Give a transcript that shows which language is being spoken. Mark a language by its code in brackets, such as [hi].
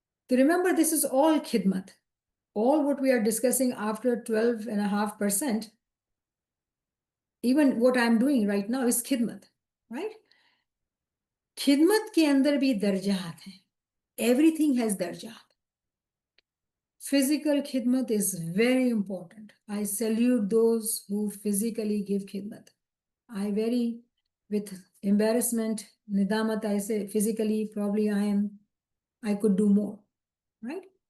[en] So remember, this is all khidmat. All what we are discussing after 12.5%, even what I'm doing right now is khidmat, right? [hi] खिदमत के अंदर भी दर्जात हैं. [en] Everything has दर्जात. Physical khidmat is very important. I salute those who physically give khidmat. I very, with embarrassment, nidamat, I say physically probably I could do more, right?